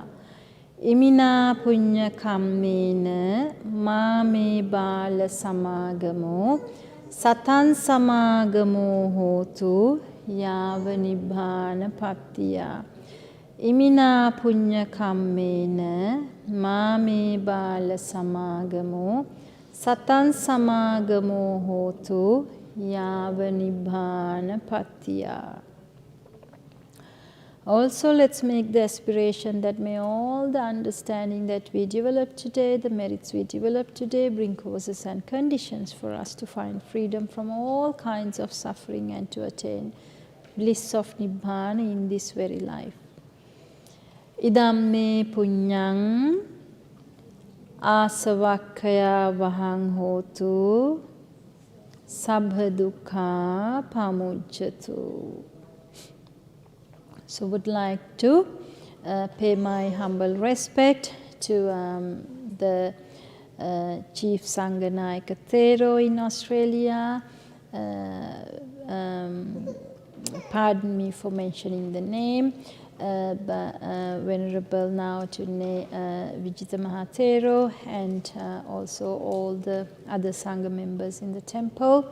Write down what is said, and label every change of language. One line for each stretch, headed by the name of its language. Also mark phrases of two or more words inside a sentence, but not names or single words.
Pali: Imina Punya Kammena Mame Bala Samagamo Satan Samagamo Hotu Yava Nibbana Pattiya. Imina Punya Kammena Mame Bala Samagamo Satan Samagamo Hotu Yava Nibbana Pattiya.
English: Also, let's make the aspiration that may all the understanding that we develop today, the merits we develop today, bring causes and conditions for us to find freedom from all kinds of suffering and to attain bliss of Nibbana in this very life.
Pali: Idam me punyang asavakkaya vahang hotu sabha dukkha pamujjatu.
English: So would like to pay my humble respect to the Chief Sanganayaka Thero in Australia. Pardon me for mentioning the name, but Venerable now to Vijita Mahathero, and also all the other Sangha members in the temple.